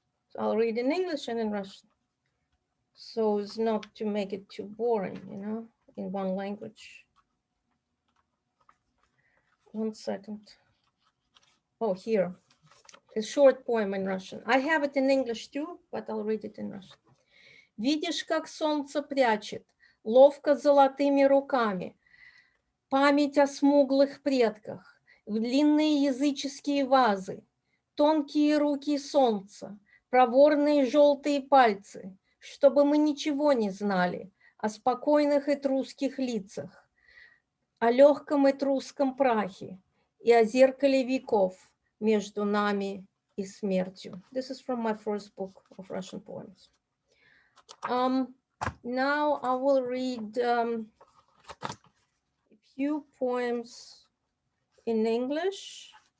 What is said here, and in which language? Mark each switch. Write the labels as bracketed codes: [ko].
[en] So I'll read in English and in Russian. So as not to make it too boring, in one language. 1 second. Oh, here. A short poem in Russian. I have it in English too, but I'll read it in Russian. [ru] Видишь, как солнце прячет, ловко золотыми руками, память о смуглых предках, в длинные языческие вазы, тонкие руки солнца, проворные желтые пальцы, чтобы мы ничего не знали о спокойных этрусских лицах, о легком этрусском прахе и о зеркале веков между нами и смертью. [en] This is from my first book of Russian poems. Now I will read a few poems in English.